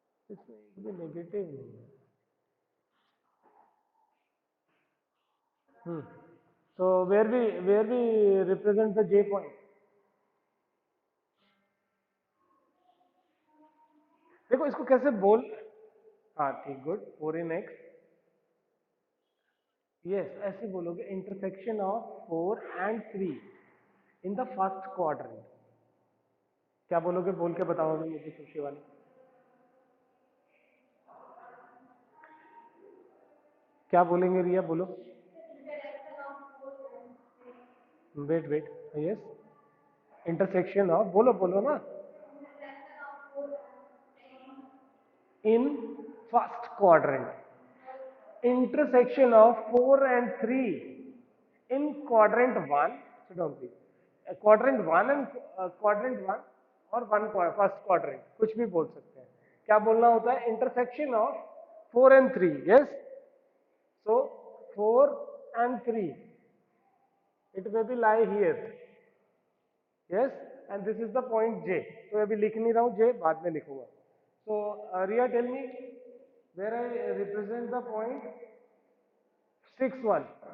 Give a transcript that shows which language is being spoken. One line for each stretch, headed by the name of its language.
Hindi: इसमें एक भी नेगेटिव नहीं है.
English: So where we represent the J point?
Hindi: देखो इसको कैसे बोल. हाँ ठीक, गुड. 4 in X.
English: yes,
Hindi: ऐसे बोलोगे
English: Intersection of 4 and 3 in the first quadrant.
Hindi: क्या बोलोगे, बोल के बताओगे मुझे खुशी वाली. क्या बोलेंगे रिया, बोलो.
English: Wait, yes. Intersection of,
Hindi: बोलो बोलो ना.
English: In first quadrant, intersection of 4 and 3 in quadrant 1. Sit down please. Quadrant 1 and quadrant 1
Hindi: और फर्स्ट क्वाड्रेंट, कुछ भी बोल सकते हैं. क्या बोलना होता है?
English: Intersection of 4 and 3. Yes. So 4 and 3, it may be lie here. Yes, and this is the point J.
Hindi: तो अभी लिख नहीं रहा हूँ J, बाद में लिखूंगा.
English: So Riya, tell me where I represent the point 6, 1.